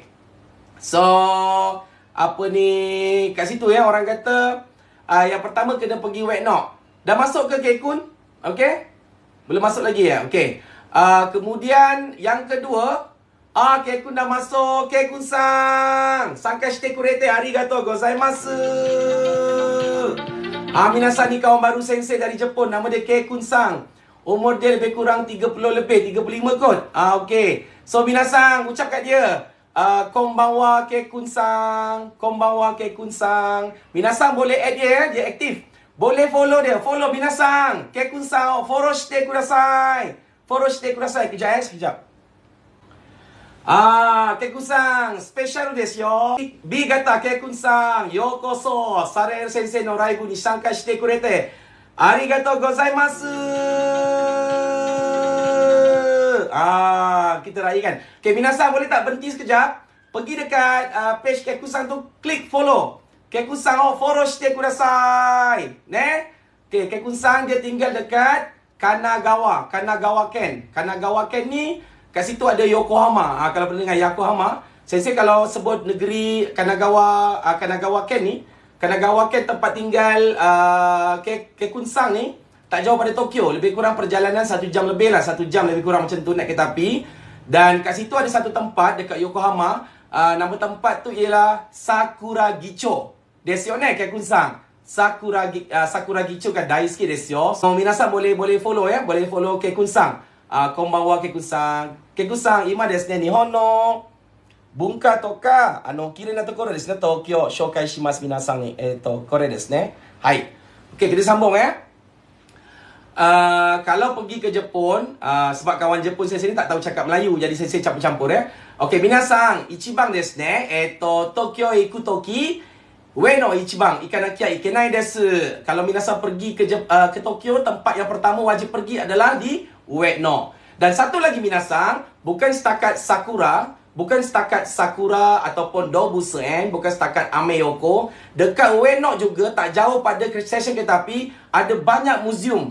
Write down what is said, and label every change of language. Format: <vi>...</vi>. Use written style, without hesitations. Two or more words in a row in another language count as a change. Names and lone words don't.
<ms>So, apa ni? Kat situ ya, orang kata, yang pertama kena pergi Wet Knock. Dah masuk ke Kekun? Okey? Belum masuk lagi ya? Okey. Kemudian yang kedua, Kekun dah masuk.</ms> <ja>Kekun-san, 参加してくれてありがとうございます.</ja> <ms>Minasan ni kawan baru sensei dari Jepun. Nama dia Kekun-san. Umur dia lebih kurang 30 lebih, 35 kot. Okey. So minasan, ucap kat dia,</ms> <ja>konbanwa Kekun-san. Konbanwa Kekun-san.</ja> <ms>Minasan boleh add dia ya, dia aktif. Boleh follow dia. Follow minasan.</ms> <ja>Kekun-san, フォローしてください。フォローしてください.</ja> <ms>Kejap sekejap. Kekun-san,</ms> <ja>スペシャルですよ. B gata Kekun-san, ようこそサレ先生のライブに参加してくれてありがとうございます。</ja> <ms>Kita raikan. Okay, minasan boleh tak berhenti sekejap? Pergi dekat page Kekun-san tu, klik follow.</ms> <ja>Kekun-san フォローしてください.</ja> <ms>Okay, Kekun-san dia tinggal dekat Kanagawa Ken. Kanagawa Ken ni kat situ ada Yokohama. Kalau pernah dengar Yokohama, sensei kalau sebut negeri Kanagawa Ken ni, Kanagawa Ken tempat tinggal Kekun-san ni tak jauh pada Tokyo. Lebih kurang perjalanan 1 jam lebih lah. 1 jam lebih kurang macam tu naik kereta api. Dan kat situ ada satu tempat dekat Yokohama. Nama tempat tu ialah Sakuragicho.</ms> <ja>ですねケクンさん。桜木町が大好きですよ.</ja> <ms>So minasan boleh follow ya. Boleh follow Kekun-san.</ms> <ja>こんばんはケクンさん。ケクンさん、今ですね、日本の文化とかきれいなところですね、東京紹介しますみなさんに. これですね。はい.</ja> <ms>Okey, kita sambung ya. Kalau pergi ke Jepun, sebab kawan Jepun saya sini tak tahu cakap Melayu, jadi saya campur-campur ya. Okey,</ms> <ja>みなさん、一番ですね。東京行くとき上野一番行かなきゃいけないです.</ja> <ms>Kalau minasan pergi ke Tokyo, tempat yang pertama wajib pergi adalah di Ue no. Dan satu lagi minasan, bukan setakat sakura ataupun dobusen, bukan setakat ameyoko. Dekat Ue no juga tak jauh pada stesen kereta api ada banyak muzium.</ms>